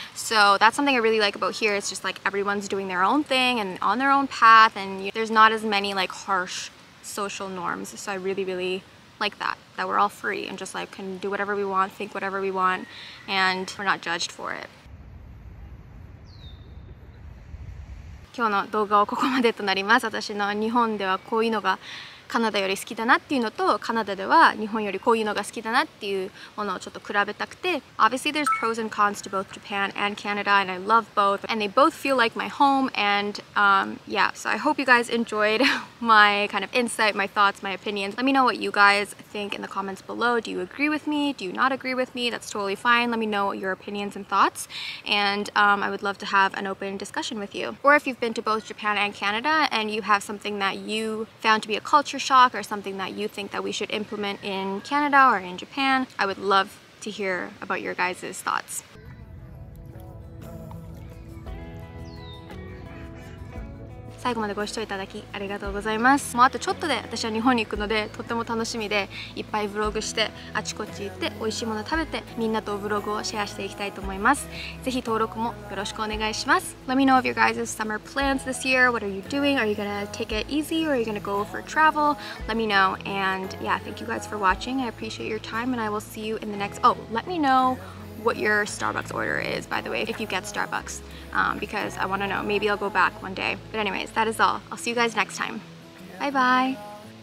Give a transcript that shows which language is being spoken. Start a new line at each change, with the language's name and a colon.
English: So that's something I really like about here. It's just like everyone's doing their own thing and on their own path, and there's not as many like harsh social norms. So I really like that we're all free and just like can do whatever we want, think whatever we want, and we're not judged for it.
Japanese: 今日の動画はここまでとなります。私の日本ではこういうのがカナダより好きだなっていうのと、カナダでは日本よりこういうのが好きだなっていうものをちょっと比べたくて、
English: Obviously there's pros and cons to both Japan and Canada, and I love both, and they both feel like my home, and yeah, so I hope you guys enjoyed my kind of insight, my thoughts, my opinions. Let me know what you guys think in the comments below. Do you agree with me? Do you not agree with me? That's totally fine. Let me know your opinions and thoughts, and I would love to have an open discussion with you. Or if you've been to both Japan and Canada and you have something that you found to be a culture shock or something that you think that we should implement in Canada or in Japan, I would love to hear about your guys' thoughts.
Japanese: 最後までご視聴いただきありがとうございます。もうあとちょっとで私は日本に行くので、とっても楽しみで、いっぱいブログしてあちこち行って美味しいもの食べて、みんなとブログをシェアしていきたいと思います。ぜひ登録もよろしくお願いします。
English: Let me know of your guys' summer plans this year. What are you doing? Are you gonna take it easy or are you gonna go for travel? Let me know, and yeah, thank you guys for watching. I appreciate your time, and I will see you in the next. Oh, let me know what your Starbucks order is, by the way, if you get Starbucks, because I want to know. Maybe I'll go back one day. But anyways, that is all. I'll see you guys next time. Bye bye.